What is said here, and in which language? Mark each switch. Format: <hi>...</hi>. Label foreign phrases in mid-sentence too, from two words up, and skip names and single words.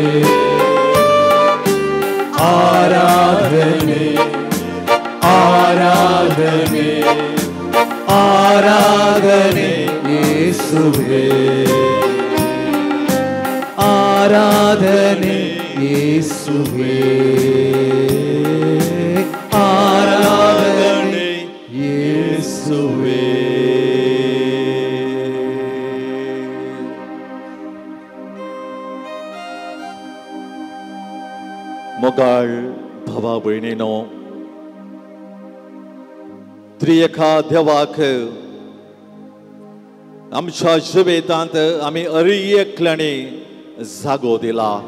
<kn>ಆರಾಧನೆ ಆರಾಧನೆ ಆರಾಧನೆ ಯೇಸುವೇ ಆರಾಧನೆ ಯೇಸುವೇ ಆರಾಧನೆ ಯೇಸುವೇ</kn> <kok>मोगाळ भावा भयणीनो त्रिएका देवाक आमच्या जिवेतांत आमी अरियेकल्यानी जागो दिला</kok>